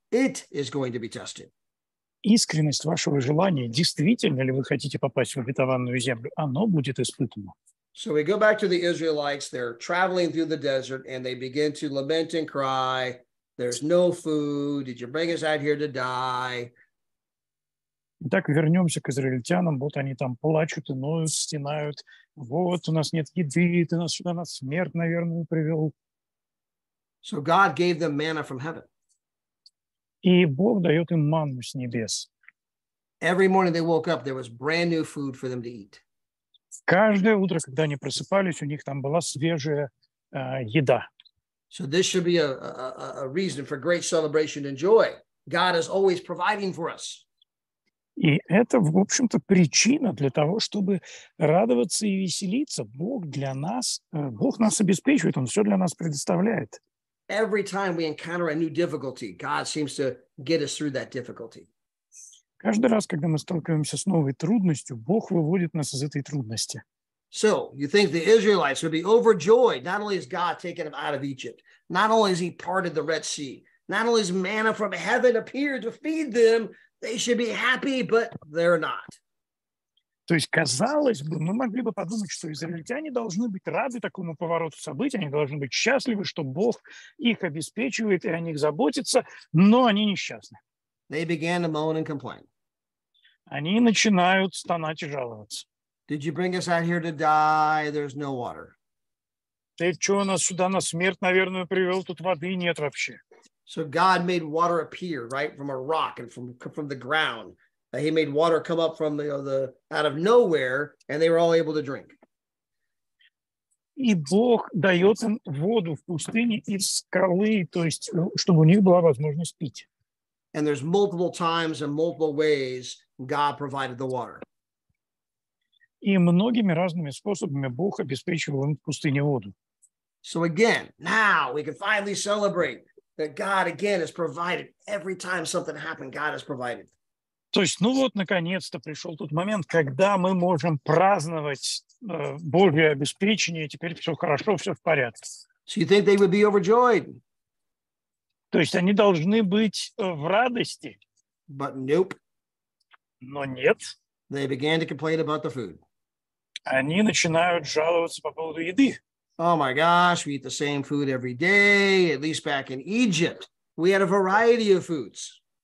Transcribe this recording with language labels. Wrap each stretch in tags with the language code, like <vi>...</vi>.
<en>It is going to be tested.</en> <ru>Искренность вашего желания, действительно ли вы хотите попасть в обетованную землю, оно будет испытано.</ru> <en>So we go back to the Israelites. They're traveling through the desert and they begin to lament and cry. There's no food. Did you bring us out here to die?</en> <ru>Итак, вернемся к израильтянам. Вот они там плачут и ноют, стенают. Вот, у нас нет еды, ты нас сюда на смерть, наверное, привел.</ru> <en>So God gave them manna from heaven.</en> <ru>И Бог дает им манну с небес.</ru> <en>Every morning they woke up, there was brand new food for them to eat.</en> <ru>Каждое утро, когда они просыпались, у них там была свежая еда.</ru> <en>So this should be a reason for great celebration and joy. God is always providing for us.</en> <ru>И это, в общем-то, причина для того, чтобы радоваться и веселиться. Бог для нас, Бог нас обеспечивает, Он все для нас предоставляет.</ru> <en>Every time we encounter a new difficulty, God seems to get us through that difficulty.</en> <ru>Каждый раз, когда мы сталкиваемся с новой трудностью, Бог выводит нас из этой трудности.</ru> <en>So you think the Israelites would be overjoyed? Not only has God taken them out of Egypt, not only has He parted the Red Sea, not only has manna from heaven appeared to feed them, they should be happy, but they're not.</en> <ru>То есть, казалось бы, мы могли бы подумать, что израильтяне должны быть рады такому повороту событий, они должны быть счастливы, что Бог их обеспечивает и о них заботится, но они несчастны.</ru> <en>They began to moan and complain.</en> <ru>Они начинают стонать и жаловаться.</ru> <en>Did you bring us out here to die? There's no water.</en> <ru>Ты что, нас сюда на смерть, наверное, привел? Тут воды нет вообще.</ru> <en>So God made water appear, right, from a rock and from the ground. He made water come up from the out of nowhere, and they were all able to drink.</en> <ru>И Бог дает им воду в пустыне из скалы, то есть, чтобы у них была возможность пить.</ru> <en>And there's multiple times and multiple ways God provided the water.</en> <ru>И многими разными способами Бог обеспечивал им в пустыне воду.</ru> <en>So again, now we can finally celebrate that God again has provided. Every time something happened, God has provided.</en> <ru>То есть, ну вот, наконец-то пришел тот момент, когда мы можем праздновать Божье обеспечение, теперь все хорошо, все в порядке.</ru> <en>So you think they would be overjoyed?</en> <ru>То есть они должны быть в радости.</ru> <en>But nope.</en> <ru>Но нет.</ru> <en>They began to complain about the food.</en> <ru>Они начинают жаловаться по поводу еды.</ru> <en>Oh my gosh, we eat the same food every day. At least back in Egypt, we had a variety of foods.</en>